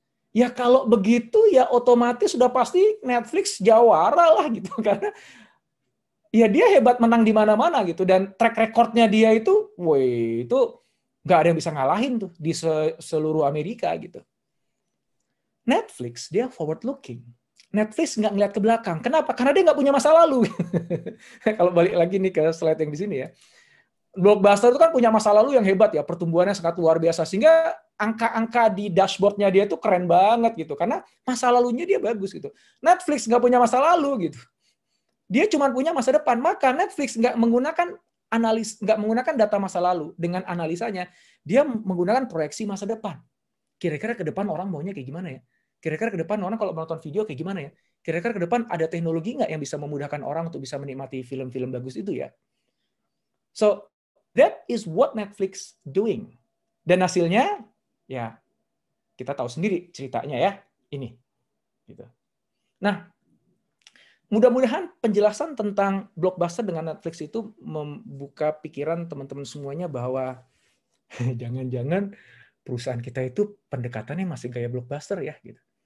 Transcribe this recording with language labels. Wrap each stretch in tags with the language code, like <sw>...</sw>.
<id>Ya kalau begitu ya otomatis sudah pasti Netflix jawara lah gitu karena ya dia hebat menang di mana-mana gitu dan track recordnya dia itu, itu nggak ada yang bisa ngalahin tuh di seluruh Amerika gitu. Netflix dia forward looking. Netflix nggak ngeliat ke belakang. Kenapa? Karena dia nggak punya masa lalu. Kalau balik lagi nih ke slide yang di sini ya. Blockbuster itu kan punya masa lalu yang hebat ya, pertumbuhannya sangat luar biasa. Sehingga angka-angka di dashboardnya dia tuh keren banget gitu. Karena masa lalunya dia bagus gitu. Netflix nggak punya masa lalu gitu. Dia cuma punya masa depan. Maka Netflix nggak menggunakan data masa lalu dengan analisanya. Dia menggunakan proyeksi masa depan. Kira-kira ke depan orang maunya kayak gimana ya? Kira-kira ke depan orang kalau menonton video kayak gimana ya? Kira-kira ke depan ada teknologi nggak yang bisa memudahkan orang untuk bisa menikmati film-film bagus itu ya?</id> <en>So, that is what Netflix doing.</en> <id>Dan hasilnya, ya kita tahu sendiri ceritanya ya, ini. Gitu. Nah, mudah-mudahan penjelasan tentang Blockbuster dengan Netflix itu membuka pikiran teman-teman semuanya bahwa jangan-jangan perusahaan kita itu pendekatannya masih gaya Blockbuster ya. Gitu.</id>